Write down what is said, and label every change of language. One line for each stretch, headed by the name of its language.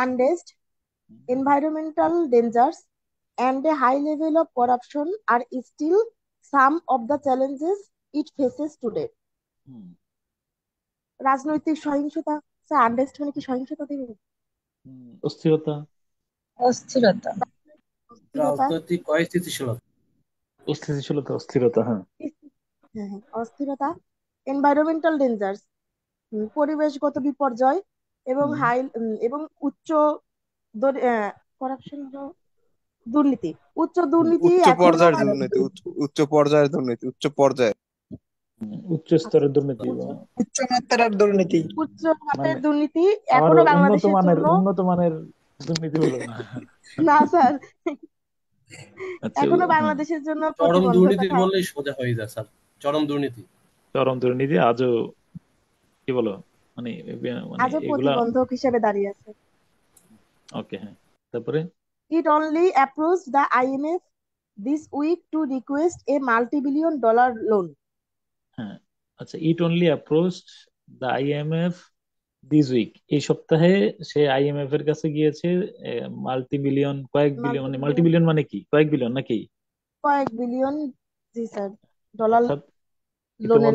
English: Unrest, environmental dangers, and a high level of corruption are still some of the challenges it faces today.
Bangla: রাজনৈতিক সহিংসতা, sir unrest মানে কি সহিংসতা দেবে? অস্থিরতা। অস্থিরতা। অস্থিরতা। রাজনৈতিক অস্থিতিশীলতা। অস্থিতিশীলতা, অস্থিরতা, হ্যাঁ। হ্যাঁ হ্যাঁ, অস্থিরতা।
English: environmental dangers,
Bangla: পরিবেশগত বিপর্যয়, এবং হুম, এবং উচ্চ করাপশন, দুর্নীতি, উচ্চ দুর্নীতি উচ্চ এখনো পর্যায়ের দুর্নীতি, উচ্চ পর্যায়ের দুর্নীতি, উচ্চ পর্যায়ে। উচ্চ স্তরের দুর্নীতি বা উচ্চমাত্রার দুর্নীতি। উচ্চ মানে মাত্রার দুর্নীতি আমার এখনো উন্নত বাংলাদেশের মানের জন্য। উন্নত মানের দুর্নীতি বলো না। না স্যার, আচ্ছা, এখনো হ্যাঁ। বাংলাদেশের জন্য চরম দুর্নীতি প্রতিবন্ধকতা। বললেই সোজা হয়ে যায় স্যার, চরম দুর্নীতি। চরম দুর্নীতি আজও, কি বলো, মানে মানে আজও এগুলা। প্রতিবন্ধক হিসেবে দাঁড়িয়ে আছে। ওকে, হ্যাঁ। তারপরে
English: It only approached the IMF this week to request a multi-billion-dollar loan.
Bangla: হ্যাঁ, আচ্ছা,
English: it only approached the IMF this week,
Bangla: এই সপ্তাহে সে আইএমএফ এর কাছে গিয়েছে মাল্টি বিলিয়ন, কয়েক বিলিয়ন, মানে মাল্টি
English: multi billion,
Bangla: বিলিয়ন মানে কি, কয়েক বিলিয়ন নাকি? কয়েক বিলিয়ন, জি স্যার, ডলার অর্থাৎ লোনের